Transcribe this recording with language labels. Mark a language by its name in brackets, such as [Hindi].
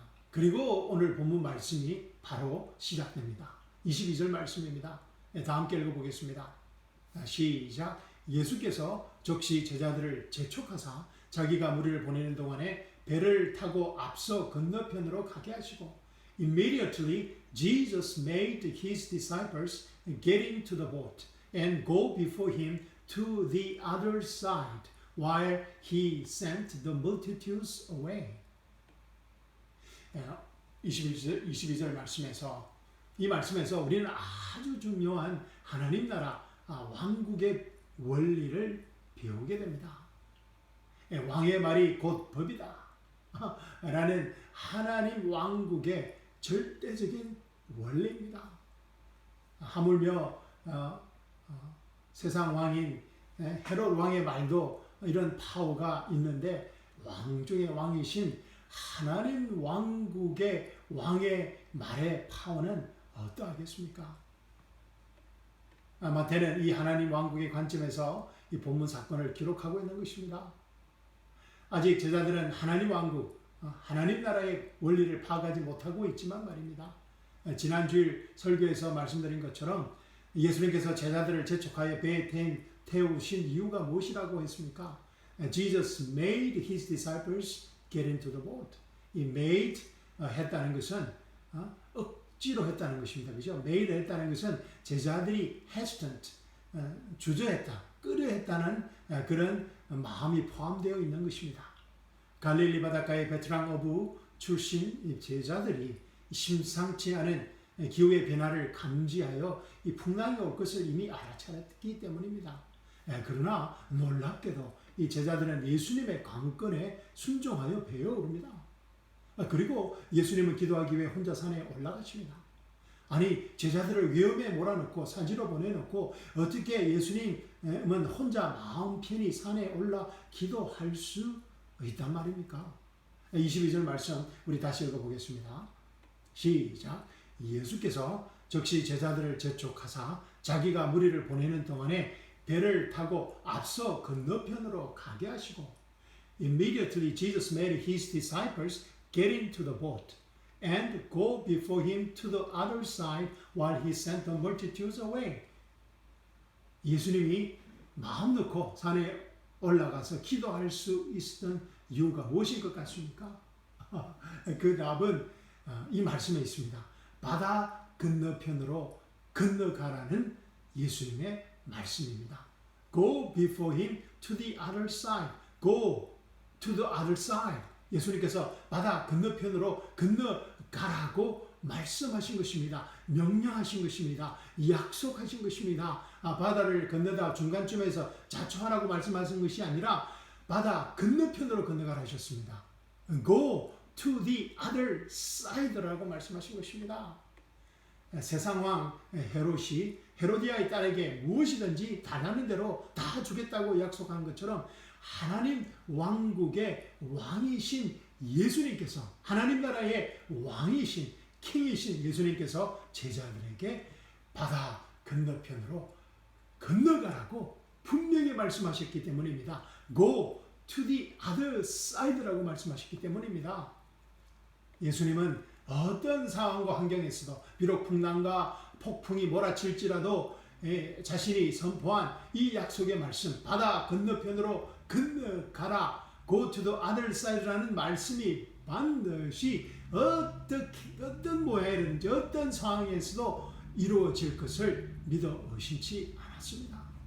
[Korean] 그리고 오늘 본문 말씀이 바로 시작됩니다. 22절 말씀입니다. 다 함께 읽어보겠습니다. 시작. 예수께서 즉시 제자들을 재촉하사 자기가 무리를 보내는 동안에 배를 타고 앞서 건너편으로 가게 하시고 [English] Immediately Jesus made his disciples get into the boat and go before him to the other side while he sent the multitudes away. [Korean] 22절 말씀에서 이 말씀에서 우리는 아주 중요한 하나님 나라 왕국의 원리를 배우게 됩니다. 왕의 말이 곧 법이다 라는 하나님 왕국의 절대적인 원리입니다. 하물며 세상 왕인 헤롯 왕의 말도 이런 파워가 있는데 왕 중의 왕이신 하나님 왕국의 왕의 말의 파워는 어떠하겠습니까? 마태는 이 하나님 왕국의 관점에서 이 본문 사건을 기록하고 있는 것입니다. 아직 제자들은 하나님 왕국, 하나님 나라의 원리를 파악하지 못하고 있지만 말입니다. 지난 주일 설교에서 말씀드린 것처럼 예수님께서 제자들을 재촉하여 배에 태우신 이유가 무엇이라고 했습니까? [English] Jesus made his disciples get into the boat. [Korean] 이 made 했다는 것은 억지로 했다는 것입니다. 그죠? made 했다는 것은 제자들이 hesitant, 주저했다, 끄려했다는 그런 마음이 포함되어 있는 것입니다. 갈릴리 바닷가의 베트랑 어부 출신 제자들이 심상치 않은 기후의 변화를 감지하여 이 풍랑이 올 것을 이미 알아차렸기 때문입니다. 그러나 놀랍게도 이 제자들은 예수님의 강권에 순종하여 배에 오릅니다. 그리고 예수님은 기도하기 위해 혼자 산에 올라가십니다. 아니 제자들을 위험에 몰아넣고 산지로 보내놓고 어떻게 예수님은 혼자 마음 편히 산에 올라 기도할 수 있단 말입니까? 22절 말씀 우리 다시 읽어보겠습니다. 시작. 예수께서 즉시 제자들을 재촉하사 자기가 무리를 보내는 동안에 배를 타고 앞서 건너편으로 가게 하시고 [English] Immediately Jesus made his disciples get into the boat and go before him to the other side while he sent the multitudes away. [Korean] 예수님이 마음 놓고 산에 올라가서 기도할 수 있었던 이유가 무엇일 것 같습니까? 그 답은 이 말씀에 있습니다. 바다 건너편으로 건너가라는 예수님의 말씀입니다. [English] Go before him to the other side. Go to the other side. [Korean] 예수님께서 바다 건너편으로 건너가라고 말씀하신 것입니다. 명령하신 것입니다. 약속하신 것입니다. 바다를 건너다 중간쯤에서 자초하라고 말씀하신 것이 아니라 바다 건너편으로 건너가라 하셨습니다. [English] Go to the other side [Korean] 라고 말씀하신 것입니다. 세상 왕 헤롯이 헤로디아의 딸에게 무엇이든지 달라는 대로 다 주겠다고 약속한 것처럼 하나님 왕국의 왕이신 예수님께서 하나님 나라의 왕이신 킹이신 예수님께서 제자들에게 바다 건너편으로 건너가라고 분명히 말씀하셨기 때문입니다. [English] Go to the other side [Korean] 라고 말씀하셨기 때문입니다. 예수님은 어떤 상황과 환경에서도 비록 풍랑과 폭풍이 몰아칠지라도 자신이 선포한 이 약속의 말씀 바다 건너편으로 건너가라 [English] Go to the other side [Korean] 라는 말씀이 반드시 어떤 모양이든지 어떤 상황에서도 이루어질 것을 믿어 의심치 않았습니다.